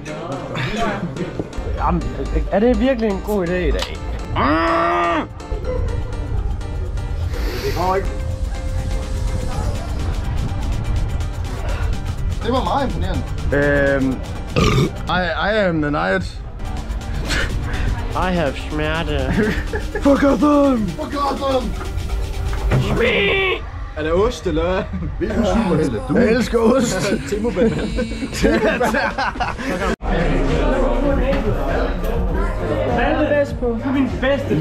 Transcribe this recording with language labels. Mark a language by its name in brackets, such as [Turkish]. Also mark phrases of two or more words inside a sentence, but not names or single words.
[Danish] Jamen, er det virkelig en god idé i dag? Det går ikke. Det var meget imponerende. [English] I am the night. I have smerte. For Gotham! For Gotham! [Danish] Er det ost, eller hvad? Vi er superhelte. Jeg elsker ost. Timo Batman. Hvad er det bedst på? Du er min bedste ven.